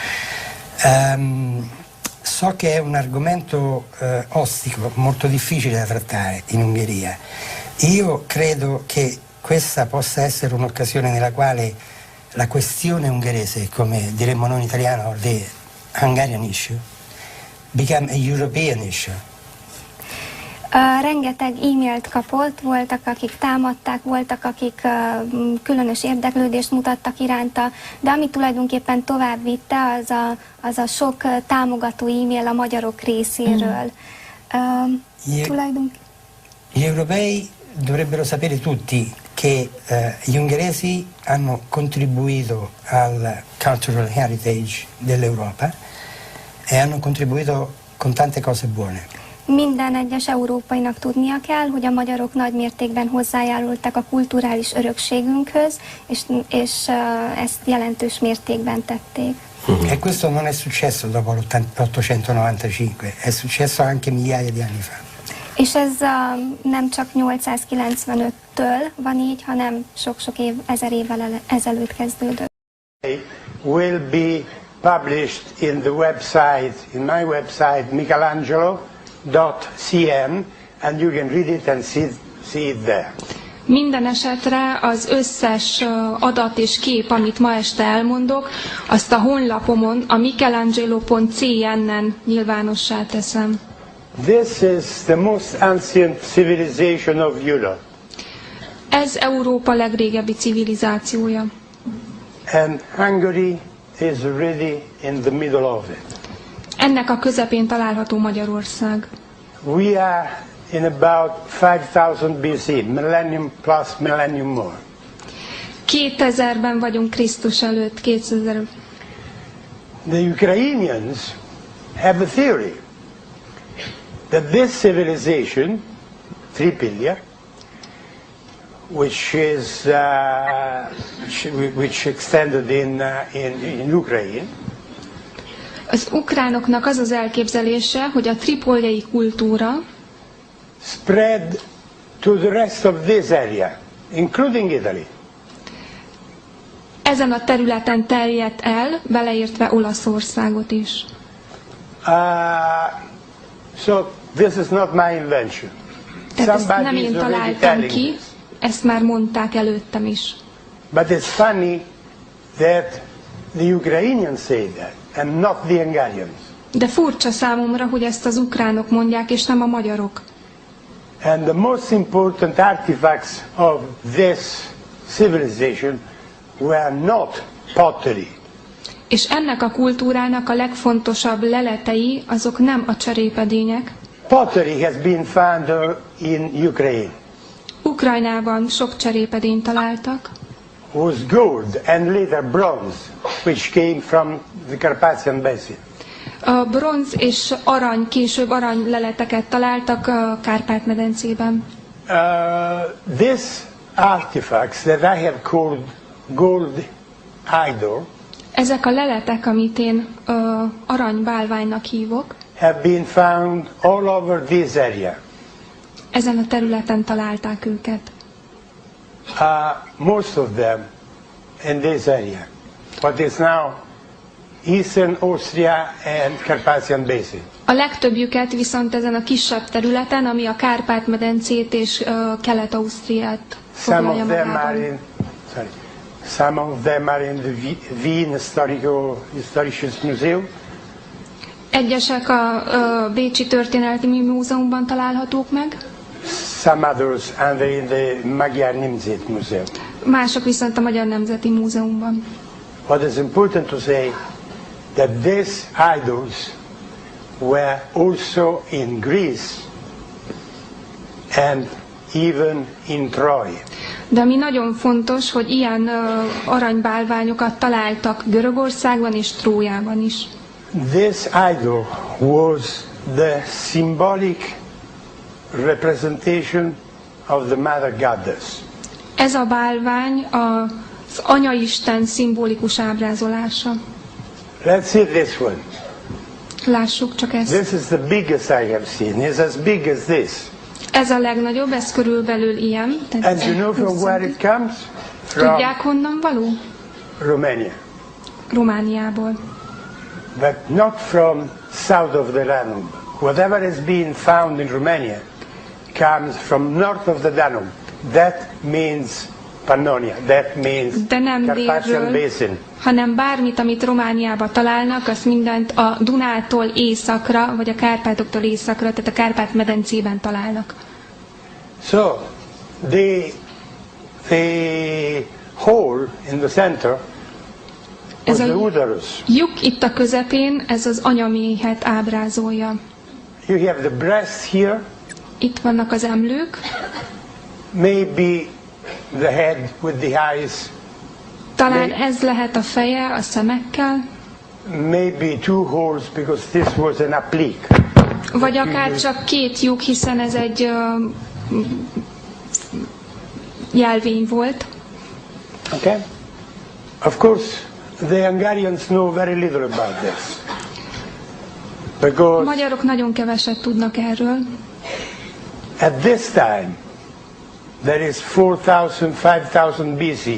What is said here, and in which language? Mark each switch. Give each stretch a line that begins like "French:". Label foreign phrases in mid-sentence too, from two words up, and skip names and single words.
Italian: So che è un argomento ostico, molto difficile da trattare in Ungheria. Io credo che questa possa essere un'occasione nella quale la questione ungherese, come diremmo noi in italiano,
English: the Hungarian issue, become a European issue.
Hungarian: Rengeteg e-mailt kapott, voltak, akik támadták, voltak, akik különös érdeklődést mutattak iránta, de ami tulajdonképpen tovább vitte, az a sok támogató e-mail a magyarok részéről.
Italian: Gli europei dovrebbero sapere tutti che gli ungheresi hanno contribuito al
English: cultural heritage
Italian: dell'Europa e hanno contribuito con tante cose buone.
Hungarian: Minden egyes európainak tudnia kell, hogy a magyarok nagy mértékben hozzájárultak a kulturális örökségünkhöz, és ezt jelentős mértékben tették.
Italian: E questo non è successo dopo l'895, è successo anche migliaia di anni fa.
Hungarian: És ez nem csak 895-től van így, hanem sok-sok ezer évvel ezelőtt kezdődött.
English: Will be published in the website, in my website, Michelangelo.cm, and you can read it and see it there.
Hungarian: Minden esetre az összes adat és kép, amit ma este elmondok, azt a honlapomon, a Michelangelo.cn-en nyilvánossá teszem.
English: This is the most ancient civilization of Europe.
Hungarian: Ez Európa legrégebbi civilizációja.
English: And Hungary is really in the middle of it.
Hungarian: Ennek a közepén található Magyarország.
English: We are in about 5000 BC, millennium plus millennium more.
Hungarian: 2000-ben vagyunk Krisztus előtt, 2000.
English: The Ukrainians have a theory that this civilization, Tripilia, which extended in Ukraine,
Hungarian: az ukránoknak az az elképzelése, hogy a tripoljai kultúra
English: spread to the rest of this area, including Italy.
Hungarian: Ezen a területen terjedt el, beleértve Olaszországot is.
English: So this is not my invention.
Hungarian: Tehát ezt nem én találtam ki, ezt már mondták előttem is.
English: But it's funny that the Ukrainians say that, and not the Hungarians.
Hungarian: De furcsa számomra, hogy ezt az ukránok mondják, és nem a magyarok.
English: And the most important artifacts of this civilization were not pottery.
Hungarian: És ennek a kultúrának a legfontosabb leletei, azok nem a cserépedények.
English: Pottery has been found in Ukraine.
Hungarian: Ukrajnában sok cserépedényt találtak.
English: Was gold and later bronze, which came from the Carpathian Basin.
Hungarian: A bronz és arany, később arany leleteket találtak a Kárpát-medencében.
English: This artifacts that I have called gold idol,
Hungarian: ezek a leletek, amit én aranybálványnak hívok,
English: have been found all over this area.
Hungarian: Ezen a területen találták őket.
English: Most of them in this area, what is now Eastern Austria and Carpathian Basin.
Hungarian: A legtöbbjüket viszont ezen a kisebb területen, ami a Kárpát-medencét és Kelet-Ausztriát foglalja magában.
English: Some of them are in the Wien Historisches Museum.
Hungarian: Egyesek a Bécsi Történelmi Múzeumban találhatók meg.
English: Some others are in the Magyar Nemzeti Museum.
Hungarian: Mások viszont a Magyar Nemzeti Múzeumban.
English: What is important to say that these idols were also in Greece and even in Troy.
Hungarian: De ami nagyon fontos, hogy ilyen aranybálványokat találtak Görögországban és Trójában is.
English: This idol was the symbolic representation of the Mother Goddess.
Hungarian: Ez a bálvány az Anyaisten szimbolikus ábrázolása.
English: Let's see this one.
Hungarian: Lássuk csak ezt.
English: This is the biggest I have seen. It's as big as this.
Hungarian: Ez a legnagyobb, ez körülbelül ilyen.
English: And you know from where it comes?
Hungarian: Tudják, honnan való?
English: Romania.
Hungarian: Romániából.
English: But not from south of the Danube. Whatever is being found in Romania comes from north of the Danube. That means Pannonia. That means Carpathian Basin.
Hungarian: Hanem bármit, amit Romániában találnak, azt mindent a Dunától északra, vagy a Kárpátoktól északra, tehát a Kárpát-medencében találnak.
English: So, the hole in the center was the uterus.
Hungarian: Lyuk itt a közepén, ez az anyaméhet ábrázolja.
English: You have the breast here.
Hungarian: Itt vannak az emlők.
English: Maybe the head with the eyes.
Hungarian: Talán ez lehet a feje a szemekkel.
English: Maybe two holes because this was an applique.
Hungarian: Vagy akár csak két lyuk, hiszen ez egy jelvény volt.
English: Okay. Of course, the Hungarians know very little about this. Because
Hungarian: a magyarok nagyon keveset tudnak erről.
English: At this time, there is 4000, 5000 BC.